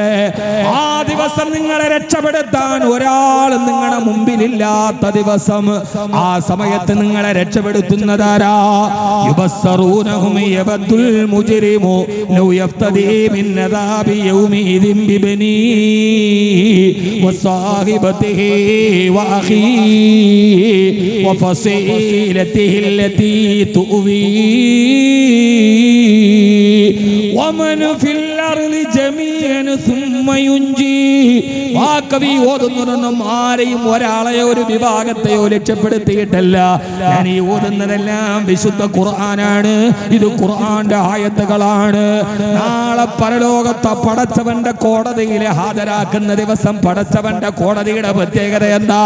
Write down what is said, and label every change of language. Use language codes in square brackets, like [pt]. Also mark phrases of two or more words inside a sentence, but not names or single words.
[ml] ആ ദിവസം നിങ്ങളെ രക്ഷപ്പെടുത്താൻ ഒരാളും നിങ്ങളുടെ മുമ്പിലില്ലാത്ത ദിവസം. ആ സമയത്ത് നിങ്ങളെ രക്ഷപ്പെടുത്തുന്നതാരാ? [ar] يبصرونهم يود المجرم لو يفتدي من عذاب يومئذ ببنيه وصاحبته وأخيه وفصيلته التي تؤوي ومن في الأرض جميعا ثم ينجي. [ml] വാക്കവി ഓതുന്നതൊന്നും ആരെയും ഒരാളെയോ ഒരു വിഭാഗത്തെയോ രക്ഷപ്പെടുത്തിയിട്ടല്ല. ഞാൻ ഈ ഓതുന്നതെല്ലാം വിശുദ്ധ ഖുർആനാണ്. ഇത് ഖുർആന്റെ ആയത്തുകളാണ്. നാളെ പരലോകത്തെ പടച്ചവന്റെ കോടതിയിലെ ഹാജരാക്കുന്ന ദിവസം പടച്ചവന്റെ കോടതിയുടെ പ്രത്യേകത എന്താ?